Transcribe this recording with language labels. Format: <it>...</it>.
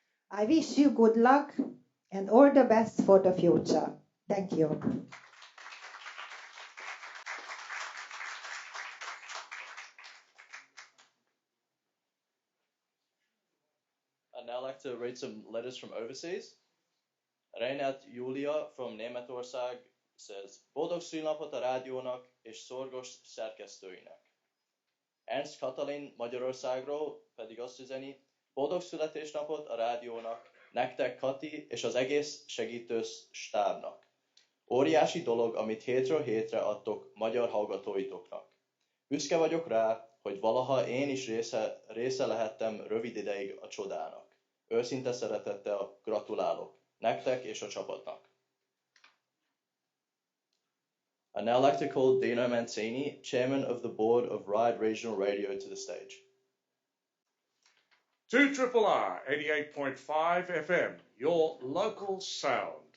<en>I wish you good luck and all the best for the future. Thank you. I'd now like to read some letters from overseas.</en> <hu>Reinhard Julia</hu> <en>from</en> <hu>Németország</hu> <en>says,</en> <hu>Boldog szülnapot a rádiónak és szorgos szerkesztőinek. Ernst Katalin Magyarországról pedig azt üzeni, boldog születésnapot a rádiónak, nektek Kati és az egész segítő stábnak. Óriási dolog, amit hétről hétre adtok magyar hallgatóitoknak. Büszke vagyok rá, hogy valaha én is része lehettem rövid ideig a csodának. Őszinte szeretettel gratulálok nektek és a csapatnak.</hu> <en>I'd now like to call Dino Mancini, Chairman of the Board of Ride Regional Radio, to the stage. 2RRR 88.5 FM, your local sound.</en>